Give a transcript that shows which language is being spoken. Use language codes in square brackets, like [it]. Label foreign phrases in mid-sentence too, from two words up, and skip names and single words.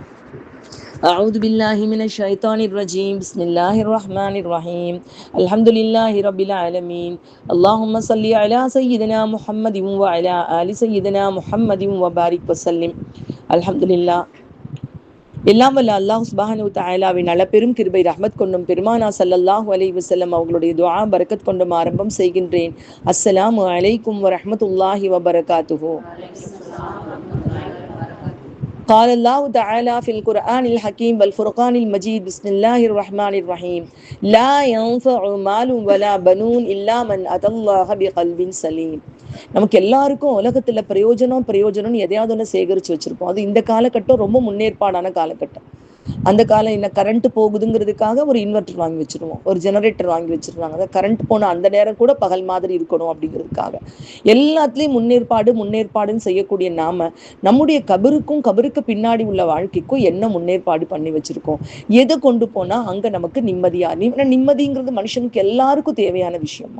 [ar] أعوذ بالله من الشيطان الرجيم بسم الله الرحمن الرحيم الحمد لله رب العالمين اللهم صل على سيدنا محمد وعلى آل سيدنا محمد وبارك وسلم الحمد لله. [ta] எல்லாம் வல்ல அல்லாஹ் சுப்ஹானஹு வ தஆலாவின் நலப்பெரும் கிருபை ரஹ்மத் கொண்டும் பெருமானா [ar] صلى الله عليه وسلم [ta] அவர்களுடைய துஆ பரக்கத் கொண்டும் ஆரம்பம் செய்கின்றேன். [ar] السلام عليكم ورحمة الله وبركاته. قال الله تعالى في القرآن الحكيم والفرقان المجيد بسم الله الرحمن الرحيم لا ينفع مال ولا بنون إلا من أتى الله بقلب سليم. [ta] நமக்கு எல்லாருக்கும் உலகத்துல பிரயோஜனம் எதையாவது ஒன்று சேகரிச்சு வச்சிருப்போம். அது இந்த காலகட்டம் ரொம்ப முன்னேற்பாடான காலகட்டம். அந்த காலம் என்ன, கரண்ட் போகுதுங்கிறதுக்காக ஒரு இன்வெர்டர் வாங்கி வச்சிருவோம், ஒரு ஜெனரேட்டர் வாங்கி வச்சிருவாங்க. அதாவது கரண்ட் போன அந்த நேரம் கூட பகல் மாதிரி இருக்கணும் அப்படிங்கிறதுக்காக எல்லாத்துலேயும் முன்னேற்பாடுன்னு செய்யக்கூடிய நாம நம்முடைய கபருக்கு பின்னாடி உள்ள வாழ்க்கைக்கும் என்ன முன்னேற்பாடு பண்ணி வச்சிருக்கோம், எதை கொண்டு போனா அங்க நமக்கு நிம்மதிங்கிறது மனுஷனுக்கு எல்லாருக்கும் தேவையான விஷயமா.